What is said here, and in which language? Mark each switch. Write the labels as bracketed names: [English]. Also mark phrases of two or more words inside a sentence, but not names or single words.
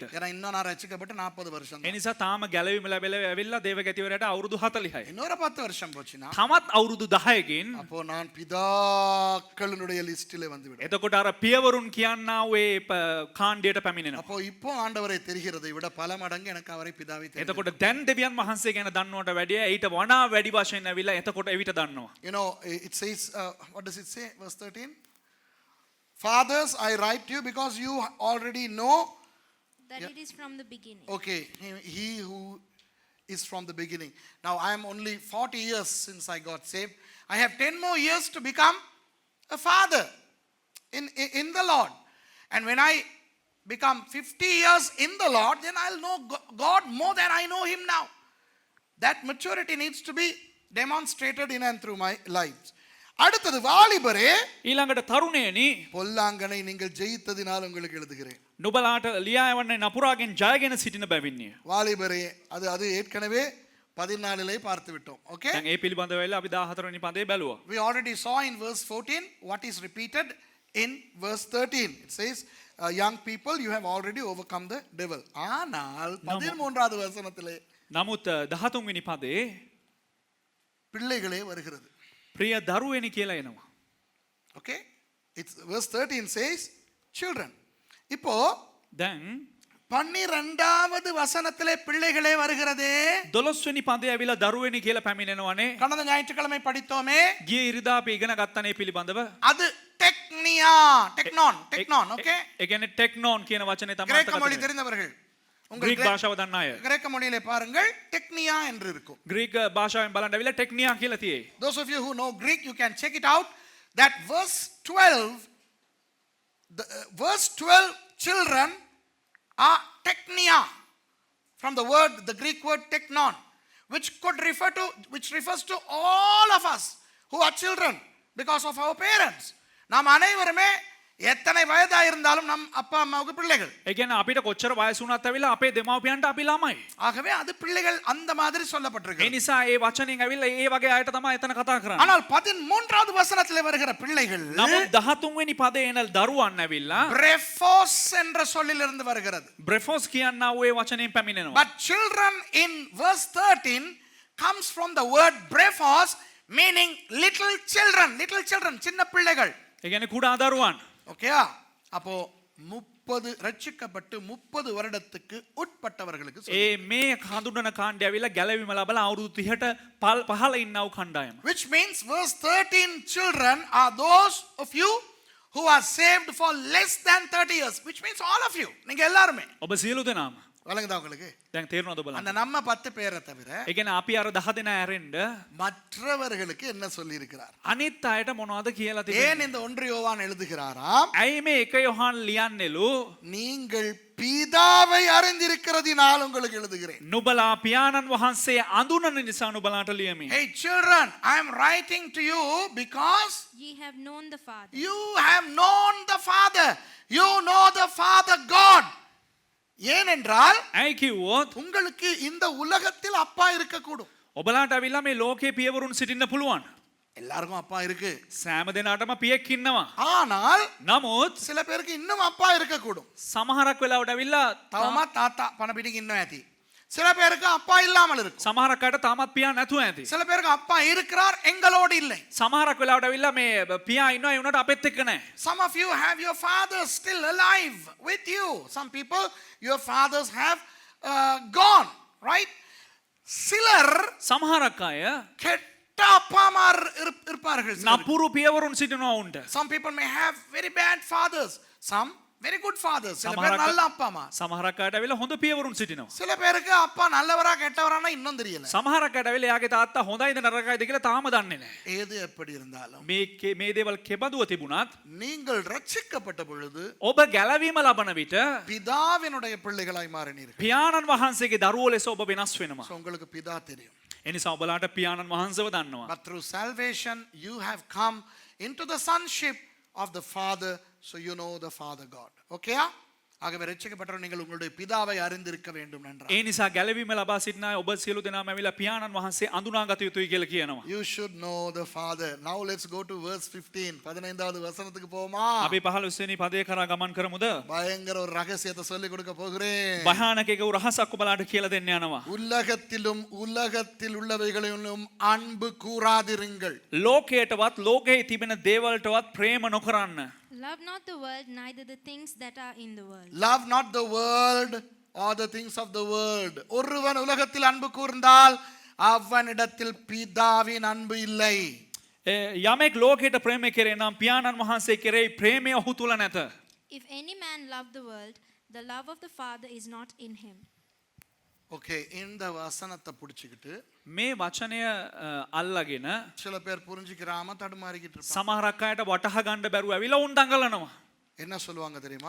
[Tamil] ஏன்னா இன்னும் நான் ரட்சிக்கப்பட்டு 40 வருஷம். [Sinhala] ඒ නිසා තාම ගැලවීම ලැබෙලා ඇවිල්ලා දේවගතිවරයාට අවුරුදු 40යි. [Tamil] இன்னொரு 10 வருஷம் போச்சுனா [Sinhala] තමත් අවුරුදු 10කින් [Tamil] அப்போ நான் பிதாக்களுடைய லிஸ்டிலே வந்து விடுவேன். [Sinhala] එතකොට අර පියවරුන් කියන්නා වූ කාණ්ඩයට පැමිණෙනවා. [Tamil] அப்போ இப்போ ஆண்டவரை தெரிகிறதை விட பல மடங்கு எனக்கு அவரை பிதாவை தெரியும். [Sinhala] එතකොට දැන් දෙවියන් වහන්සේ ගැන දන්නවට වැඩිය ඊට වඩා වැඩි වශයෙන් ඇවිල්ලා එතකොට එවිට දන්නවා. [English] You know, it says, what does it say? Verse 13. Fathers, I write to you because you already know. That it is from the beginning. Okay, he who is from the beginning. Now I am only 40 years since I got saved. I have 10 more years to become a father in the Lord. And when I become 50 years in the Lord, then I'll know God more than I know him now. That maturity needs to be demonstrated in and through my life. [Tamil] அடுத்தது வாலிபரே, [Sinhala] ඊළඟට තරුණයනි [Tamil] பொல்லாங்கனை நீங்கள் ஜெயித்ததினால் உங்களுக்கு எழுதுகிறேன். [Sinhala] නුබලාට ලියා යවන්නේ නපුරාගෙන් ජයගෙන සිටින බැවින්ය. [Tamil] வாலிபரே, அது ஏற்கனவே 14லே பார்த்து விட்டோம். [English] Okay? [Sinhala] දැන් ඒ පිළිබඳව වෙලා අපි 14 වෙනි පදේ බැලුවා. [English] We already saw in verse 14 what is repeated in verse 13. It says, young people, you have already overcome the devil. [Tamil] ஆனால் 13வது வசனத்திலே [Sinhala] නමුත් 13 වෙනි පදේ [Tamil] பிள்ளைகளே வருகிறது. [Sinhala] ප්‍රිය දරුවෙනි කියලා එනවා. [English] Okay? It's verse 13 says children. [Tamil] இப்போ [Sinhala] දැන් [Tamil] 12வது வசனத்திலே பிள்ளைகளே வருகிறதே. [Sinhala] 12 වෙනි පදේ ඇවිල්ලා දරුවෙනි කියලා පැමිණෙනවනේ. [Tamil] கடந்த ஞாயிற்றுக்கிழமை படித்தோமே. [Sinhala] ගිය ඉරිදා අපි ඉගෙන ගත්තනේ පිළිබඳව. [Tamil] அது டெக்னியா, டெக்னான், [English] okay? [Sinhala] ඒ කියන්නේ ටෙක්නෝන් කියන වචනේ තමයි [Tamil] கிரேக்க மொழி [Sinhala] අර්ථකථනය. [Tamil] தெரிந்தவர்கள் [Sinhala] ග්‍රීක භාෂාව දන්න අය. [Tamil] கிரேக்க மொழியிலே பாருங்கள், டெக்னியா என்று இருக்கும். [Sinhala] ග්‍රීක භාෂාවෙන් බලන්න ඇවිල්ලා ටෙක්නියා කියලා තියෙයි. [English] Those of you who know Greek, you can check it out. That verse 12, verse 12, children are technia, from the word, the Greek word teknon, which refers to all of us who are children because of our parents. [Tamil] நாம் அனைவருமே எத்தனை வயதா இருந்தாலும் நம் அப்பா அம்மாவுக்கு பிள்ளைகள். [Sinhala] ඒ කියන්නේ අපිට කොච්චර වයස වුණත් ඇවිල්ලා අපේ දෙමව්පියන්ට අපි ළමයි. [Tamil] ஆகவே அது பிள்ளைகள் அந்த மாதிரி [Sinhala] ඒ [Tamil] சொல்லப்பட்டிருக்கு. [Sinhala] නිසා ඒ වචනෙන් ඇවිල්ලා ඒ වගේ අයට තමයි එතන කතා කරන්නේ. [Tamil] ஆனால் 13வது வசனத்திலே வருகிற பிள்ளைகள் [Sinhala] නමුත් 13 වෙනි පදේ එන දරුවන් ඇවිල්ලා [Tamil] brephos என்ற சொல்லிலிருந்து வருகிறது. [Sinhala] බ්‍රෙෆොස් කියනා වූ ඒ වචනයෙන් පැමිණෙනවා. [English] But children in verse 13 comes from the word brephos, meaning little children, [Tamil] சின்ன பிள்ளைகள். [Sinhala] ඒ කියන්නේ කුඩා දරුවන්. [Tamil] ஓகேயா? அப்போ 30 ரட்சிக்கப்பட்டு 30 வருடத்துக்கு உட்பட்டவர்களுக்கு [Sinhala] ඒ මේ හඳුනන කාණ්ඩය ඇවිල්ලා ගැලවීම ලබලා අවුරුදු 30ට පහළ ඉන්නා වූ කණ්ඩායම. [English] which means verse 13 children are those of you who are saved for less than 30 years, which means all of you. [Tamil] நீங்க எல்லாரும். [Sinhala] ඔබ සියලු දෙනාම. [Tamil] வழங்குதா உங்களுக்கு? [Sinhala] දැන් තේරෙනවද බලන්න. [Tamil] அந்த நம்ம 10 பேரை தவிர [Sinhala] ඒ කියන්නේ අපි අර 10 දෙනා ඇරෙන්න [Tamil] மற்றவர்களுக்கு என்ன சொல்லி இருக்கிறார்? [Sinhala] අනිත් අයට මොනවද කියලා [Tamil] ஏன் [Sinhala] තිබෙන්නේ? [Tamil] இந்த 1 யோவான் எழுதுகிறாராம்? [Sinhala] ඇයි මේ 1 යොහන් ලියන්නේලු? [Tamil] நீங்கள் பிதாவை அறிந்திருக்கிறதினால் உங்களுக்கு எழுதுகிறேன். [Sinhala] නුබලා පියාණන් වහන්සේ අඳුනන නිසා නුබලාට ලියමි. [English] Hey children, I am writing to you because Ye have known the Father. you have known the Father. You know the Father God. [Tamil] ஏனென்றால் [Sinhala] ඇයි කිව්වොත් [Tamil] உங்களுக்கு இந்த உலகத்தில் அப்பா இருக்கக்கூடும். [Sinhala] ඔබලාට ඇවිල්ලා මේ ලෝකේ පියවරුන් සිටින්න පුළුවන්. [Tamil] எல்லாருக்கும் அப்பா இருக்கு. [Sinhala] සෑම දෙනාටම පියෙක් ඉන්නවා. [Tamil] ஆனால் [Sinhala] නමුත් [Tamil] சில பேருக்கு இன்னும் அப்பா இருக்கக்கூடும். [Sinhala] සමහරක් වෙලාවට ඇවිල්ලා [Tamil] தவமா தாத்தா பண பிடிக்கு இன்னும் ஏத்தி. சில பேருக்கு அப்பா இல்லாமல் இருக்கும். [Sinhala] සමහරක් අයට තාමත් පියා නැතුව ඇති. [Tamil] சில பேருக்கு அப்பா இருக்கிறார் எங்களோடு இல்லை. [Sinhala] සමහරක් වෙලාවට ඇවිල්ලා මේ පියා ඉන්නවා ඒ උනට අපෙත් එක්ක නැහැ. [English] Some of you have your fathers still alive with you. Some people your fathers have gone, right? [Tamil] சிலர் [Sinhala] සමහරක් අය [Tamil] கெட்ட அப்பாமார் இருப்பார்கள். சிலருக்கு. [Sinhala] නපුරු පියවරුන් සිටිනවා උන්ට. [English] Some people may have very bad fathers. Some very good fathers. [Tamil] சில பேர் நல்ல அப்பா அம்மா. [Sinhala] සමහරක් අයට ඇවිල්ලා හොඳ පියවරුන් සිටිනවා. [Tamil] சில பேருக்கு அப்பா நல்லவரா கெட்டவரானா இன்னும் தெரியல. [Sinhala] සමහරක් අයට ඇවිල්ලා එයාගේ තාත්තා හොඳයිද නරකයිද කියලා තාම දන්නේ නැහැ. [Tamil] ஏது எப்படி இருந்தாலும் [Sinhala] මේ දේවල් කෙබඳුව තිබුණත් [Tamil] நீங்கள் ரட்சிக்கப்பட்ட பொழுது [Sinhala] ඔබ ගැලවීම ලබන විට [Tamil] பிதாவினுடைய பிள்ளைகளாய் மாறினீர்கள். [Sinhala] පියාණන් වහන්සේගේ දරුවෝ ලෙස ඔබ වෙනස් වෙනවා. [Tamil] So, உங்களுக்கு பிதா தெரியும். [Sinhala] එනිසා ඔබලාට පියාණන් වහන්සේව දන්නවා. [English] But through salvation you have come into the sonship of the Father, so you know the Father God. Okay? [Tamil] ஆகவே ரட்சிக்கப்பட்டவர்கள் நீங்கள் உங்களுடைய பிதாவை அறிந்திருக்க வேண்டும் என்றார். [Sinhala] ඒ නිසා ගැලවීම ලබා සිටින අය ඔබ සියලු දෙනාම ඇවිල්ලා පියාණන් වහන්සේ අඳුනාගත යුතුයි කියලා කියනවා. [English] You should know the Father. Now let's go to verse 15. [Tamil] 15வது வசனத்துக்கு போமா. [Sinhala] අපි 15 වෙනි පදේ කරා ගමන් කරමුද? [Tamil] பயங்கர ஒரு ரகசியத்தை சொல்லி கொடுக்க போகிறேன். [Sinhala] භයානක එක රහසක් ඔබලාට කියලා දෙන්න යනවා. [Tamil] உலகத்திலும் உலகத்தில் உள்ளவைகளிலும் அன்பு கூறாதிருங்கள். [Sinhala] ලෝකයටවත් ලෝකයේ තිබෙන දේවල්ටවත් ප්‍රේම නොකරන්න. [English] Love not the world, neither the things that are in the world. Love not the world or the things of the world. [Tamil] ஒருவன் உலகத்தில் அன்பு கூர்ந்தால் அவனிடத்தில் பிதாவின் அன்பு இல்லை. [Sinhala] යමෙක් ලෝකයට ප්‍රේම කරේ නම් පියාණන් වහන්සේ කෙරෙහි ප්‍රේමය ඔහු තුල නැත. [English] If any man love the world, the love of the Father is not in him. [Tamil] ஓகே, இந்த வசனத்தை பிடிச்சிக்கிட்டு [Sinhala] මේ වචනය අල්ලගෙන [Tamil] சில பேர் புரிஞ்சுக்கிறாம தடுமாறிக்கிட்டு இருப்பாங்க. [Sinhala] සමහරක් අයට වටහා ගන්න බැරුව ඇවිල්ලා උන් දඟලනවා. [Tamil] என்ன சொல்லுவாங்க தெரியுமா?